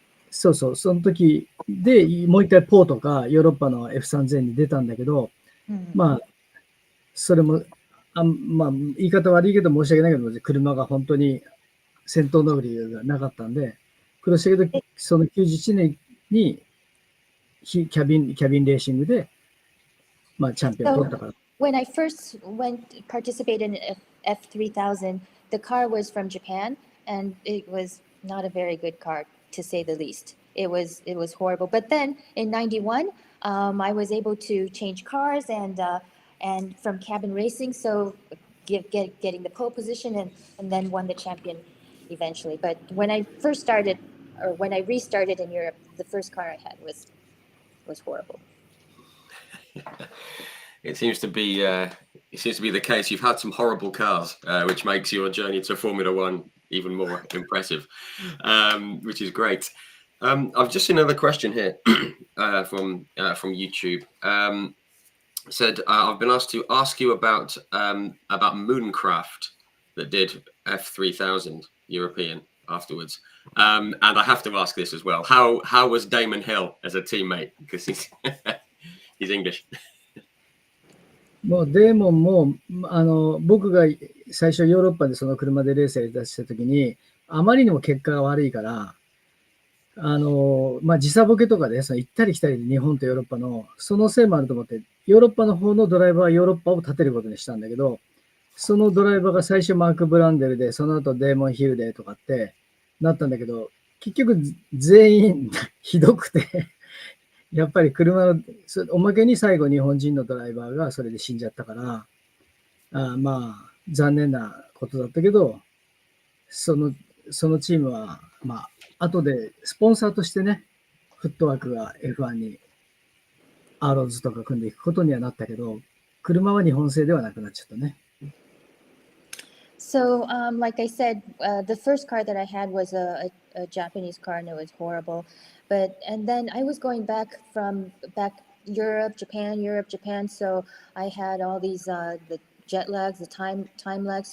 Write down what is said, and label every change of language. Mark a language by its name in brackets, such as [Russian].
[Japanese] そうそう、その時でもう一回ポーとかヨーロッパの F3000 に出たんだけど、まあ、それも、まあ、言い方悪いけど申し訳ないけど、車が本当に戦闘能力がなかったんで、苦労したけど、その91年にキャビンレーシングで、まあ、チャンピオン取ったから。 [English] When I first participated in F3000, the car was from Japan, and it was not a very good car, to say the least. It was horrible. But then in '91, I was able to change cars and from cabin racing, so getting the pole position and then won the champion eventually. But when I first started, or when I restarted in Europe, the first car I had was horrible. It seems to be the case. You've had some horrible cars, which makes your journey to Formula One even more impressive, which is great. I've just seen another question here from YouTube. Said I've been asked to ask you about Mooncraft that did F3000 European afterwards, and I have to ask this as well. How was Damon Hill as a teammate? Because he's English. [Japanese] もうデーモンも僕が最初ヨーロッパでその車でレースやり出した時にあまりにも結果が悪いからまあ、時差ボケとかでその行ったり来たりで日本とヨーロッパのそのせいもあると思ってヨーロッパの方のドライバーはヨーロッパを立てることにしたんだけどそのドライバーが最初マーク・ブランデルでその後デーモン・ヒルでとかってなったんだけど結局全員ひどくてやっぱり車のおまけに最後日本人のドライバーがそれで死んじゃったからまあ残念なことだったけどそのチームはまあ後でスポンサーとしてねフットワークが F1 にアーローズとか組んでいくことにはなったけど車は日本製ではなくなっちゃったね。 [English] So, like I said, the first car that I had was a Japanese car, and it was horrible. And then I was going back Europe, Japan. So I had all these the jet lags, the time lags.